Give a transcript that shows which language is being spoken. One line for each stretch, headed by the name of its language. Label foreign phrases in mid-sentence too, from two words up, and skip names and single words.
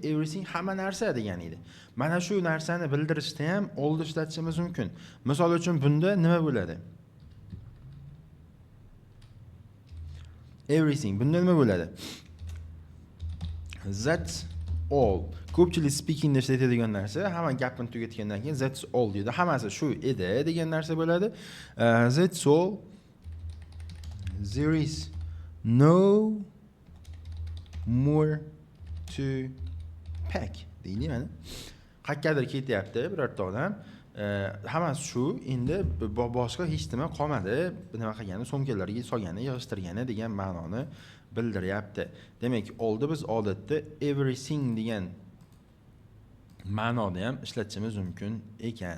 Uzbek: Everything hamma narsa degani edi. Mana shu narsani bildirishda ham allni ishlatishimiz mumkin. Misol uchun bunda nima bo'ladi? Everything bunda nima bo'ladi?
English: That all.
Uzbek: Ko'pchilik speakingda ishlatadigan narsa, hamma gapni tugatgandan keyin
English: that's all
Uzbek: deydi. Hammasi shu edi degan narsa bo'ladi.
English: That's all. There is no more to pack
Uzbek: deydi mana. Qayergadir ketyapti birorta odam. Hammasi shu, endi boshqa hech nima qolmadi. Nima qilgani, so'mkalarga solgani, yig'ishtirgani degan ma'noni bildiryapti. Demak, oldi biz odatda everything degan ma'noda ham ishlatishimiz mumkin ekan.